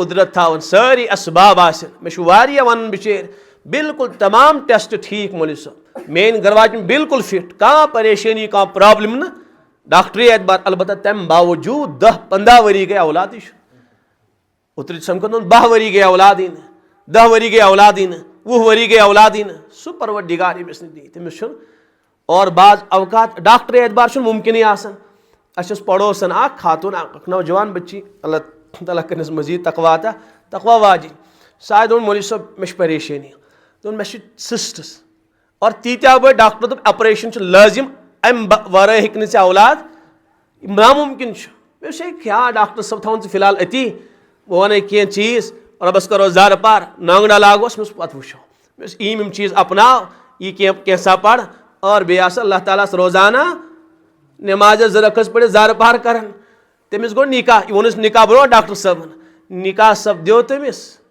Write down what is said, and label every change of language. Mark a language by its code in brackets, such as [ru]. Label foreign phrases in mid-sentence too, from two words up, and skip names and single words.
[ks] قدرت تھاوان سٲری اسباب آسن مےٚ چھُ واریاہ ونان بِچٲرۍ بالکل تمام ٹیسٹ ٹھیک مولوی صٲب میٲنۍ گرواجِنۍ بالکل فٹ کانٛہہ پریشٲنی کانٛہہ پرابلم نہٕ ڈاکٹری اعتبار البتہ تمہِ باوجوٗد 10-15 ؤری گٔے اولادٕے چھُ اوترٕ سمکھن 12 ؤری گٔے اولادٕے نہٕ 10 ؤری گٔے اولادٕے نہٕ 20 ؤری گٔے اولادٕے نہٕ سُہ پروردگار ییٚمِس نہٕ دی تٔمِس چھُنہٕ اور بعض اوقات ڈاکٹری اعتبار چھُنہٕ مُمکِنٕے آسان اَسہِ ٲس پڑوسن اکھ خاتوٗن اکھ نوجوان بچی اللہ تعالیٰ کٔرنَس مزیٖد تقوا عطا تقوا واجِنۍ سۄ آیہِ دوٚپُن مولوی صٲب مےٚ چھِ پریشٲنی دوٚپُن مےٚ چھِ سسٹس اور تیٖتیٛاہ بٔڑۍ ڈاکٹر دوٚپ آپریشن چھُ لٲزِم امہِ ورٲے ہیٚکہِ نہٕ ژےٚ اولاد نامُمکِن چھُ مےٚ ووٚنُس ہے کیٛاہ ڈاکٹر صٲب تھاوُن ژٕ فِلحال أتی بہٕ وَنَے کینٛہہ چیٖز رۄبَس کرو زارٕ پار نانگڑا لاگوس مےٚ دوٚپُس پتہٕ وٕچھو مےٚ دوٚپُس یِم چیٖز اپناو یہِ کینٛژھا پر اور بیٚیہِ آسہٕ اللہ تعالیٰ ہس روزانہ نٮ۪مازِ 2 رکعت پٔرِتھ زارٕ پار کران تٔمِس گوٚو نکاح یہِ ووٚنُس نکاح برونٛٹھ ڈاکٹر صٲبن نکاح سپدیو تٔمِس